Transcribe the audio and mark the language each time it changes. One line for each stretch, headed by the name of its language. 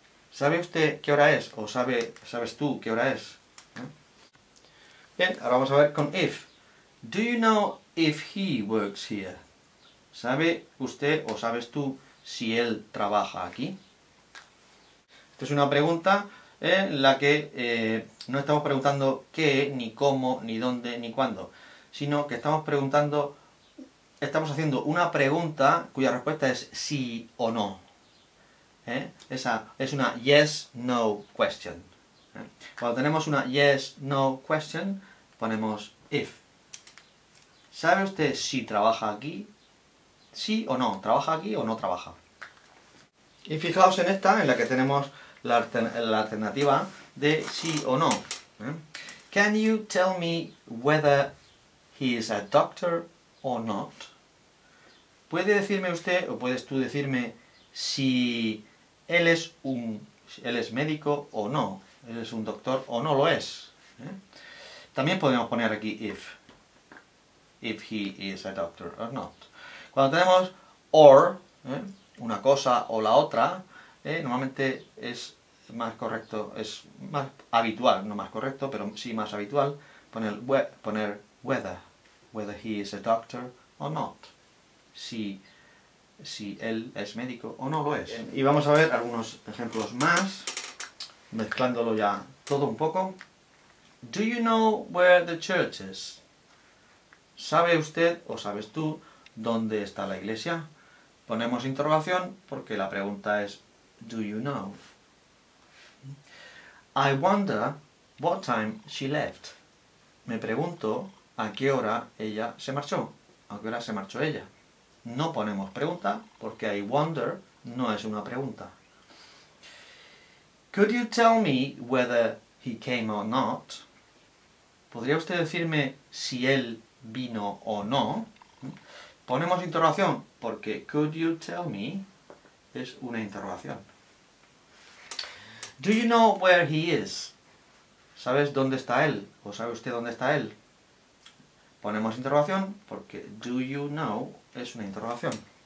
Spanish: ¿Sabe usted qué hora es? ¿O sabes tú qué hora es? Bien, ahora vamos a ver con if.
English: Do you know if he works here?
Spanish: ¿Sabe usted o sabes tú si él trabaja aquí? Esta es una pregunta en la que no estamos preguntando qué, ni cómo, ni dónde, ni cuándo, sino que estamos haciendo una pregunta cuya respuesta es sí o no. Esa es una yes-no question. Cuando tenemos una yes-no question, ponemos if. ¿Sabe usted si trabaja aquí? ¿Sí o no? ¿Trabaja aquí o no trabaja? Y fijaos en esta, en la que tenemos la alternativa de sí o no.
English: Can you tell me whether he is a doctor or not?
Spanish: ¿Puede decirme usted, o puedes tú decirme, si él es médico o no? ¿Él es un doctor o no lo es? También podemos poner aquí
English: if he is a doctor or not.
Spanish: Cuando tenemos or, una cosa o la otra, normalmente es más correcto, es más habitual, no más correcto, pero sí más habitual, poner
English: whether he is a doctor or not.
Spanish: Si si él es médico o no lo es. Y vamos a ver algunos ejemplos más, mezclándolo ya todo un poco.
English: Do you know where the church is?
Spanish: ¿Sabe usted o sabes tú dónde está la iglesia? Ponemos interrogación porque la pregunta es
English: do you know? I wonder what time she left.
Spanish: Me pregunto a qué hora ella se marchó. ¿A qué hora se marchó ella? No ponemos pregunta porque
English: I wonder
Spanish: no es una pregunta.
English: Could you tell me whether he came or not?
Spanish: ¿Podría usted decirme si él vino o no? Ponemos interrogación porque
English: could you tell me
Spanish: es una interrogación.
English: Do you know where he is?
Spanish: ¿Sabes dónde está él? ¿O sabe usted dónde está él? Ponemos interrogación porque
English: do you know
Spanish: es una interrogación.